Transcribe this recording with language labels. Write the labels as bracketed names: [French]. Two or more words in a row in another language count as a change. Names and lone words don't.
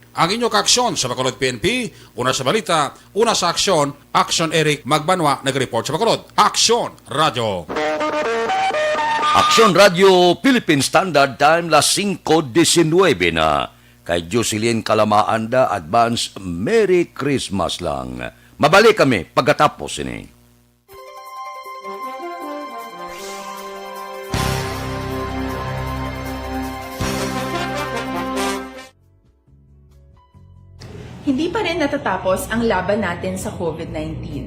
[Hiligaynon] Ang inyong kaaksyon sa Bacolod PNP, una sa balita, una sa aksyon, Action Eric Magbanwa nag-report sa Bacolod. [English] Action Radio! [Hiligaynon] Action Radio Philippine Standard Time, las 5:19 na. Kay Jocelyn Kalamaanda, [English] advance Merry Christmas lang. [Hiligaynon] Mabalik kami pagkatapos ini. [Filipino] Hindi pa rin natatapos ang laban natin sa COVID-19.